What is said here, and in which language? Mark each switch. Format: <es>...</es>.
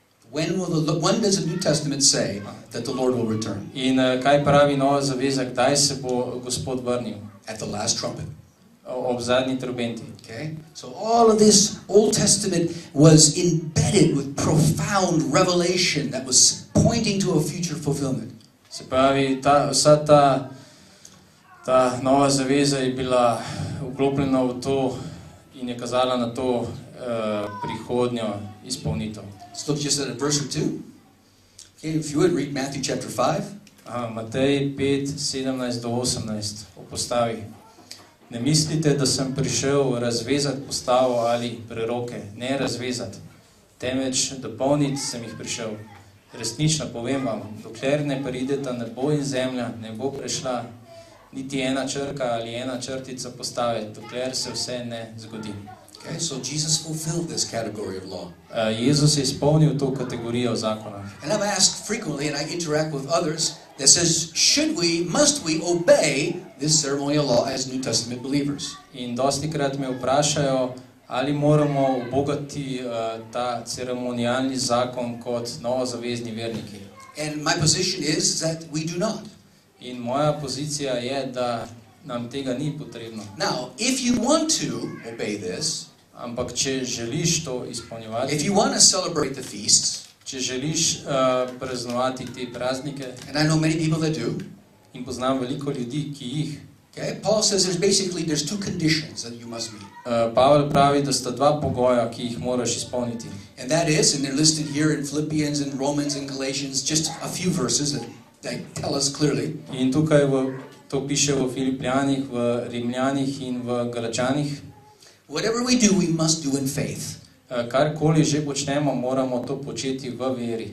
<en>When does the New Testament say that the Lord will return?</en> <sl>Kaj pravi Nova zaveza, kdaj se bo Gospod vrnil?</sl> <en>At the last trumpet.</en> <sl>Ob zadnji trobenti.</sl> <en>Okay? So all of this Old Testament was embedded with profound revelation that was pointing to a future fulfillment.</en> <sl>Se pravi, vsa ta Nova zaveza je bila vklopljena v to in je kazala na to prihodnjo izpolnitev.</sl> <en>Let's look just at a verse or 2. Okay, if you would read Matthew chapter 5.</en> <sl>Matej 5, 17 do 18 opostavi. Ne mislite, da sem prišel razvezati postavo ali preroke, ne razvezati, temveč dopolniti sem jih prišel. Resnično povem vam, dokler ne prideta nebo in zemlja, ne bo prešla niti ena črka ali ena črtica postave, dokler se vse ne zgodi.</sl> <en>Okay, so Jesus fulfilled this category of law.</en> <sl>Jezus je izpolnil to kategorijo zakona.</sl> <en>And I'm asked frequently, and I interact with others, that says, must we obey this ceremonial law as New Testament believers?</en> <sl>In dostikrat me vprašajo, ali moramo ubogati ta ceremonialni zakon kot novozavezni verniki.</sl> <en>And my position is that we do not.</en> <sl>In moja pozicija je, da nam tega ni potrebno.</sl> <en>Now, if you want to obey this,</en> <sl>ampak če želiš to izpolnjevati,</sl> <en>if you want to celebrate the feasts,</en> <sl>če želiš praznovati te praznike,</sl> <en>and I know many people that do,</en> <sl>in poznam veliko ljudi, ki jih,</sl> <en>okay, Paul says there's 2 conditions that you must meet.</en> <sl>Pavel pravi, da sta 2 pogoja, ki jih moraš izpolniti.</sl> <en>And that is, and they're listed here in Philippians and Romans and Galatians, just a few verses that tell us clearly.</en> <sl>In tukaj to piše v Filipljanih, v Rimljanih in v Galačanih.</sl> <en>Whatever we do, we must do in faith.</en> <sl>Karkoli že počnemo, moramo to početi v veri.</sl>